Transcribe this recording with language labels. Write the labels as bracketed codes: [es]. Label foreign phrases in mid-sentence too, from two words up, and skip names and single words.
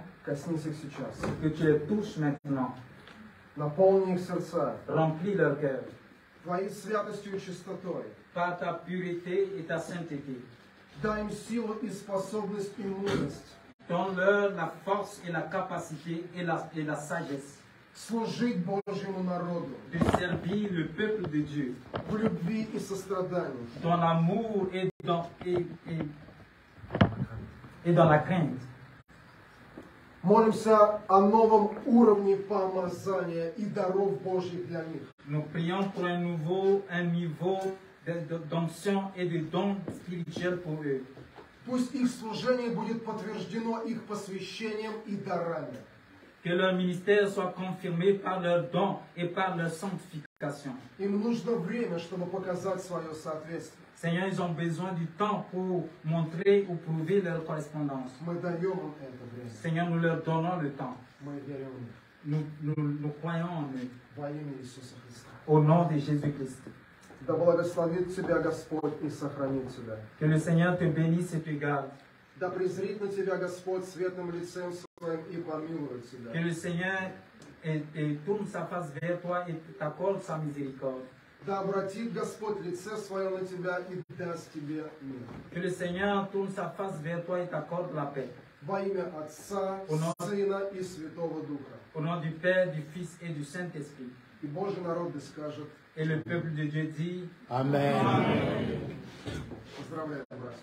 [ru] коснись их сейчас. [fr] que tu les touches maintenant. [ru] Наполни их сердца [fr] Remplis leur cœur [ru] Твоей святостью и чистотой. [fr] par ta pureté et ta sainteté. [ru] Дай им силу и способность и мудрость [fr] Donne-leur la force et la capacité et la sagesse [ru] служить Божьему народу [fr] de servir le peuple de Dieu [ru] в любви и сострадании. [fr] dans l'amour et dans la crainte. [ru] Молимся о новом уровне помазания и даров Божьих для них. [fr] Nous prions pour un niveau d'onction et de dons spirituels pour eux. [ru] Пусть их служение будет подтверждено их посвящением и дарами. [fr] Que leur ministère soit confirmé par leurs dons et par leur sanctification. [ru] Им нужно время, чтобы показать свое соответствие. [fr] Seigneur, ils ont besoin du temps pour montrer ou prouver leur correspondance. [ru] Мы даем им это время. [fr] Seigneur, nous leur donnons le temps. [ru] Мы верим в них. [fr] Nous croyons en eux. [ru] Во имя Иисуса Христа. [fr] Au nom de Jésus-Christ. [ru] Да благословит тебя Господь и сохранит тебя. [fr] Que le Seigneur te bénisse et te garde. [ru] Да презрит на тебя Господь светлым лицем своим и помилует тебя. [fr] Que le Seigneur tourne sa face vers toi et t'accorde sa miséricorde. [ru] Да обратит Господь лице свое на тебя и даст тебе мир. [fr] Que le Seigneur tourne sa face vers toi et t'accorde la paix. [ru] Во имя Отца, Сына и Святого Духа. [fr] Au nom du Père, du Fils et du Saint-Esprit. [ru] И Божий народ да скажет [fr] Et le peuple de Dieu dit Amen. [ru] Поздравляю, братья.